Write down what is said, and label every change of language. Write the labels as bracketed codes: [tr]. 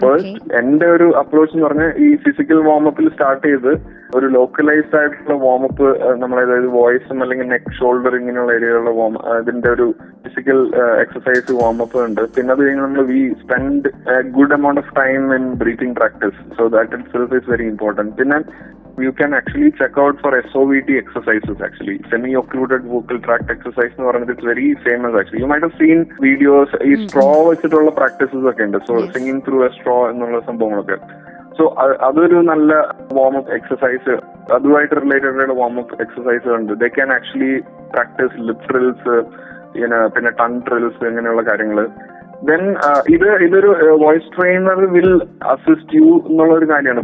[ml] First എന്റെ ഒരു approach എന്ന് പറഞ്ഞാൽ ഈ ഫിസിക്കൽ വാമപ്പിൽ സ്റ്റാർട്ട് ചെയ്ത് ഒരു ലോക്കലൈസ്ഡ് ആയിട്ടുള്ള വാമപ്പ് നമ്മൾ, അതായത് വോയിസും അല്ലെങ്കിൽ നെക്ക്, ഷോൾഡർ ഇങ്ങനെയുള്ള ഏരിയയിലുള്ള ഇതിന്റെ ഒരു ഫിസിക്കൽ എക്സസൈസ് വാമപ്പ് ഉണ്ട്. പിന്നെ അത് കഴിഞ്ഞ് നമ്മൾ [en] We spend good amount of time in breathing practice. So that itself is very important. പിന്നെ you can actually check out for SOVT exercises, actually semi-occluded vocal tract exercise [ml] എന്ന് പറയുന്നത് [en] it's very famous actually. You might have seen videos [ml] ഈ straw വെച്ചിട്ടുള്ള practices ഒക്കെ ഉണ്ട്. [en] so singing through a straw [ml] എന്നുള്ള സംഭവങ്ങളൊക്കെ. So അതൊരു നല്ല വാം അപ്പ് എക്സസൈസ്, അതുമായിട്ട് റിലേറ്റഡ് ആയിട്ടുള്ള വാം അപ്പ് എക്സസൈസ് ഉണ്ട്. [en] they can actually practise lip drills, പിന്നെ tongue drills, [ml] ഇങ്ങനെയുള്ള കാര്യങ്ങൾ. [en] then ഇതൊരു voice trainer will assist you [ml] എന്നുള്ള ഒരു കാര്യമാണ്.